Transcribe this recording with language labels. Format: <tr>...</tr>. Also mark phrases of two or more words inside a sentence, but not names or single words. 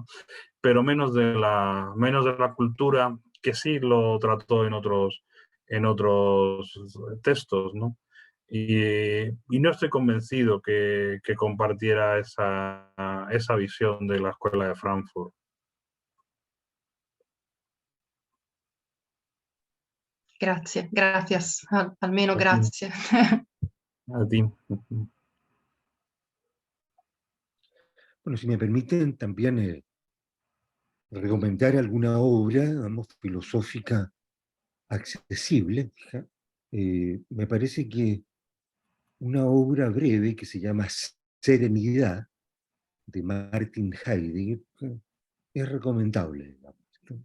<es>Pero menos de la cultura, que sí lo trató en otros textos, ¿no? Y no estoy convencido que compartiera esa visión de la escuela de Frankfurt. Gracias, almeno A ti. grazie. A ti. Bueno, si me permiten también recomendar alguna obra, digamos, filosófica accesible. Me parece que una obra breve que se llama Serenidad, de Martin Heidegger, es recomendable, digamos, ¿no?</es>